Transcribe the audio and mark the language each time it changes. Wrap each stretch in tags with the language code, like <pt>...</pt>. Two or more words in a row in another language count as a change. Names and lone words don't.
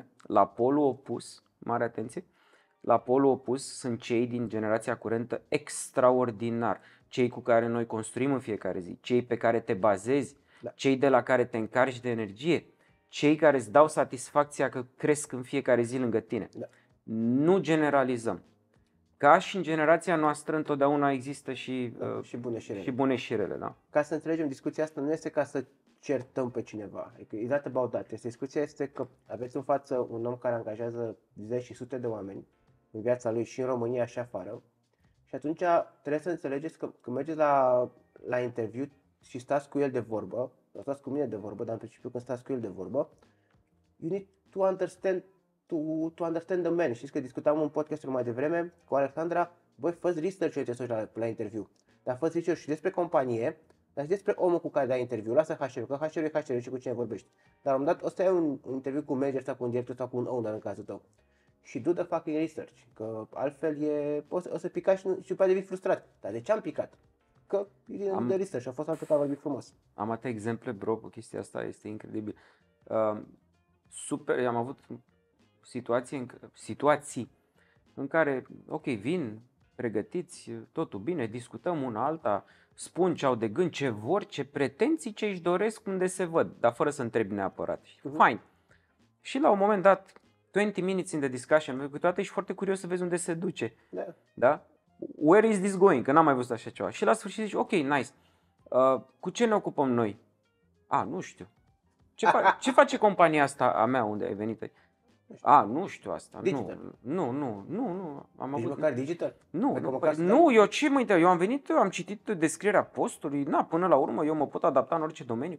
<ro>La polul opus, mare atenție, la polul opus sunt cei din generația curentă extraordinar, cei cu care noi construim în fiecare zi, cei pe care te bazezi, cei de la care te încarci de energie, cei care îți dau satisfacția că cresc în fiecare zi lângă tine. Nu generalizăm. Ca și în generația noastră întotdeauna există și bune și rele. Da? Ca să înțelegem, discuția asta nu este ca să certăm pe cineva.</ro> <en>It's not about that.</en> <ro>Discuția este că aveți în față un om care angajează zeci și sute de oameni în viața lui și în România și afară. Și atunci trebuie să înțelegeți că când mergeți la interviu și stați cu el de vorbă, sau stați cu mine de vorbă, dar în principiu când stați cu el de vorbă,</ro> <en>you need to understand the man.</en> <ro>Știți că discutam un podcast mai devreme cu Alexandra, băi, fă-ți research la interviu, dar fă-ți research și despre companie, dar și despre omul cu care dai interviu. Lasă HR-ul, că HR-ul e HR-ul și cu cine vorbești. Dar la un moment dat o să ai un interviu cu un manager sau cu un director sau cu un owner în cazul tău.</ro> <en>Și do the fucking research,</en> <ro>că altfel o să picați și după devii frustrat. Dar de ce am picat? Că de research și a fost altfel vorbit frumos. Am atâtea exemple, bro, cu chestia asta, este incredibil. Am avut situații în care, ok, vin pregătiți, totul bine, discutăm una alta, spun ce au de gând, ce vor, ce pretenții, ce își doresc, unde se văd, dar fără să întrebi neapărat. Fine. Și la un moment dat,</ro> <en>20 minutes in the discussion,</en> <ro>pentru că toate ești foarte curios să vezi unde se duce. Da?</ro> <en>Where is this going?</en> <ro>Că n-am mai văzut așa ceva. Și la sfârșit zici, ok, nice. Cu ce ne ocupăm noi? Nu știu. Ce face compania asta a mea unde ai venit? Nu știu asta. Digital. Nu. Am avut măcar digital? Eu am venit, am citit descrierea postului, până la urmă eu mă pot adapta în orice domeniu.</ro>